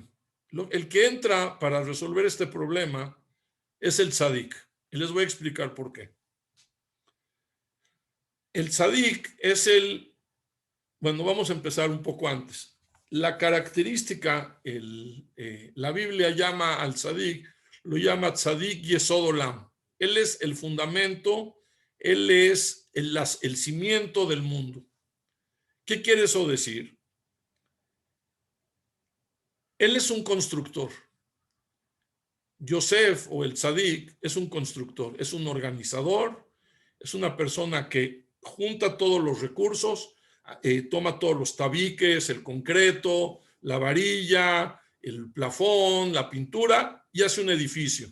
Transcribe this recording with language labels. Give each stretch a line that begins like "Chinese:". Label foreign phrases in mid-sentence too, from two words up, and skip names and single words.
Spanish: El que entra para resolver este problema es el tzadik. Y les voy a explicar por qué. El tzadik es bueno, vamos a empezar un poco antes. La característica, la Biblia llama al tzadik, lo llama
Hebrew: צדיק יסוד עולם.
Spanish: Él es el fundamento, él es el cimiento del mundo. ¿Qué quiere eso decir? Él es un constructor. Yosef o el tzadik es un constructor, es un organizador, es una persona que junta todos los recursos, toma todos los tabiques, el concreto, la varilla, el plafón, la pintura y hace un edificio.